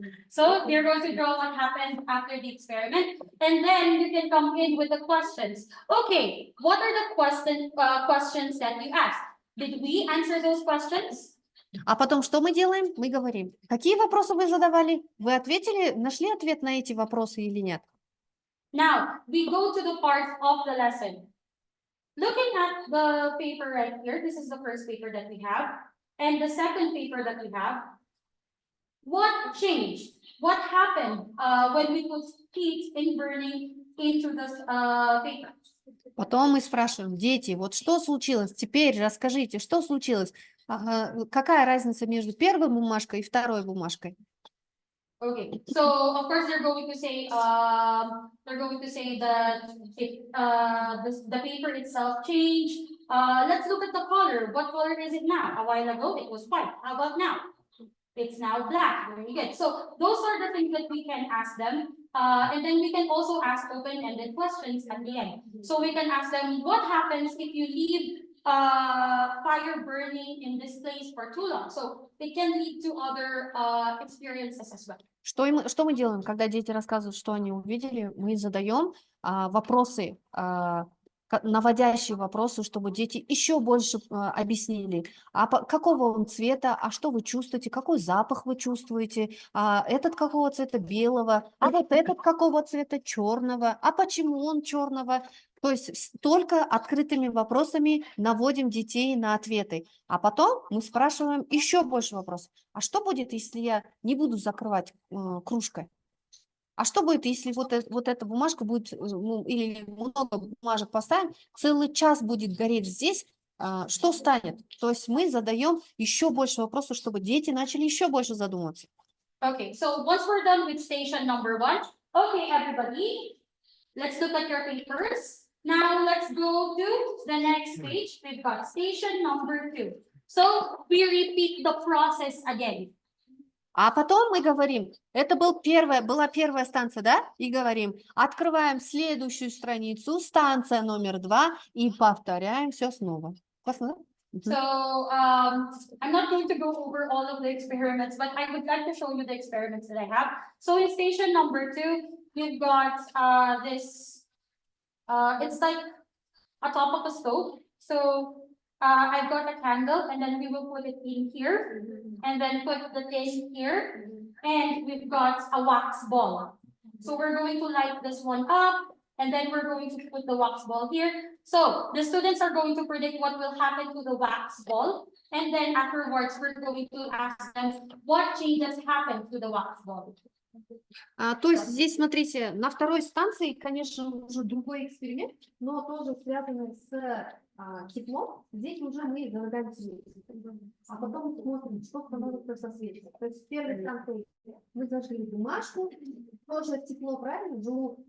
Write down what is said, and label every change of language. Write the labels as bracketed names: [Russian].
[English] So they're going to draw what happened after the experiment, and then you can come in with the questions. Okay, what are the questions that you asked? Did we answer those questions? [Russian] А потом что мы делаем? Мы говорим, какие вопросы вы задавали? Вы ответили, нашли ответ на эти вопросы или нет? [English] Now, we go to the part of the lesson. Looking at the paper right here, this is the first paper that we have, and the second paper that we have. What changed? What happened when we put heat in burning into this paper? [Russian] Потом мы спрашиваем, дети, вот что случилось? Теперь расскажите, что случилось? Какая разница между первой бумажкой и второй бумажкой? [English] Okay, so of course they're going to say that the paper itself changed. Let's look at the color. What color is it now? A while ago it was white. How about now? It's now black. Very good. So those are the things that we can ask them. And then we can also ask open-ended questions at the end. So we can ask them, what happens if you leave fire burning in this place for too long? So it can lead to other experiences as well. [Russian] Что мы делаем, когда дети рассказывают, что они увидели? Мы задаем вопросы, наводящие вопросы, чтобы дети еще больше объяснили, какого он цвета, а что вы чувствуете, какой запах вы чувствуете, этот какого цвета белого, а вот этот какого цвета черного, а почему он черного. То есть только открытыми вопросами наводим детей на ответы. А потом мы спрашиваем еще больше вопросов. А что будет, если я не буду закрывать кружкой? А что будет, если вот эта бумажка будет, или много бумажек поставим, целый час будет гореть здесь, что станет? То есть мы задаем еще больше вопросов, чтобы дети начали еще больше задумываться. [English] Okay, so once we're done with station number 1, okay, everybody, Let's look at your papers. Now let's go to the next page. We've got station number 2. So we repeat the process again. [Russian] А потом мы говорим, это была первая станция, да? И говорим, открываем следующую страницу, станция номер 2, и повторяем все снова. Классно, да? [English] So I'm not going to go over all of the experiments, but I would like to show you the experiments that I have. So in station number 2, we've got this, it's like a top of a stove. So I've got a candle, and then we will put it in here, and then put the tin here, and we've got a wax ball. So we're going to light this one up, and then we're going to put the wax ball here. So the students are going to predict what will happen to the wax ball, and then afterwards we're going to ask them what changes happen to the wax ball. [Russian] То есть здесь, смотрите, на второй станции, конечно, уже другой эксперимент, но тоже связанный с теплом. Здесь уже мы зажигаем свечи, а потом смотрим, что становится со свечей. То есть в первой станции мы зажгли бумажку, тоже тепло, правильно?